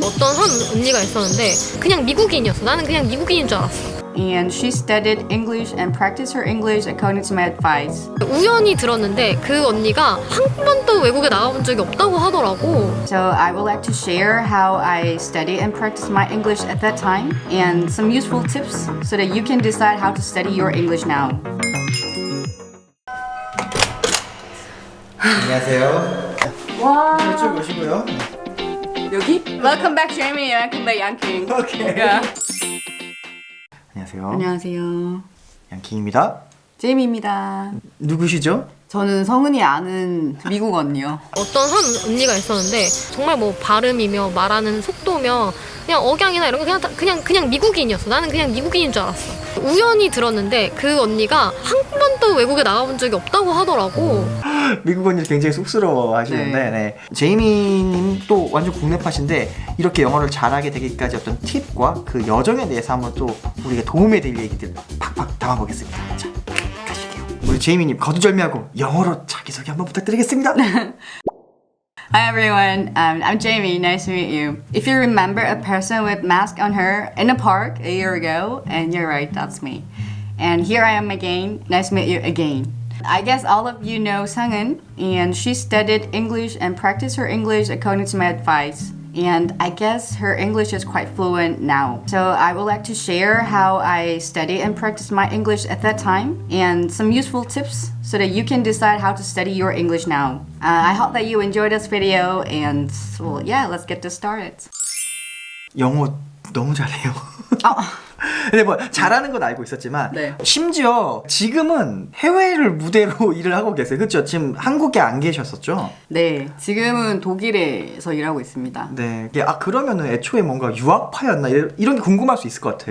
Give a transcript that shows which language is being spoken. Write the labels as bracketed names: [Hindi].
[Korean] 어떤 한 언니가 있었는데 그냥 미국인이었어. 나는 그냥 미국인인 줄 알았어. [English] And she studied English and practiced her English according to my advice. [Korean] 우연히 들었는데 그 언니가 한 번도 외국에 나가본 적이 없다고 하더라고. [English] So I would like to share how I studied and practiced my English at that time and some useful tips so that you can decide how to study your English now. [Korean] 안녕하세요. 와. 이쪽 오시고요. 여기? [English] Welcome back Jamie. Welcome back 양킹. [Korean] 오케이. [English] Yeah. [Korean] 안녕하세요. 안녕하세요. 양킹입니다. 제이미입니다. 누구시죠? 저는 성은이 아는 미국 언니요. 어떤 한 언니가 있었는데 정말 뭐 발음이며 말하는 속도며 그냥 억양이나 이런 거 그냥 미국인이었어. 나는 그냥 미국인인 줄 알았어. 우연히 들었는데 그 언니가 한 번도 외국에 나가본 적이 없다고 하더라고. 미국 언니 굉장히 쑥스러워 하시는데 네. 제이미님 또 완전 국내파신데 이렇게 영어를 잘하게 되기까지 어떤 팁과 그 여정에 대해서 한번 또 우리가 도움이 될 얘기들 팍팍 담아보겠습니다. 자, 가실게요. 우리 제이미님 거두절미하고 영어로 자기소개 한번 부탁드리겠습니다. [English] Hi everyone, I'm Jamie. Nice to meet you. If you remember a person with mask on her in a park a year ago, and you're right, that's me. And here I am again. Nice to meet you again. I guess all of you know Sangin, and she studied English and practiced her English according to my advice. And I guess her English is quite fluent now. So I would like to share how I studied and practiced my English at that time and some useful tips so that you can decide how to study your English now. I hope that you enjoyed this video and well, yeah, let's get this started. [Korean] 영어 너무 잘해요. 근데 뭐 잘하는 건 알고 있었지만 네. 심지어 지금은 해외를 무대로 일을 하고 계세요. 그렇죠? 지금 한국에 안 계셨었죠? 네, 지금은 독일에서 일하고 있습니다. 네. 그러면은 애초에 뭔가 유학파였나 이런 게 궁금할 수 있을 것 같아.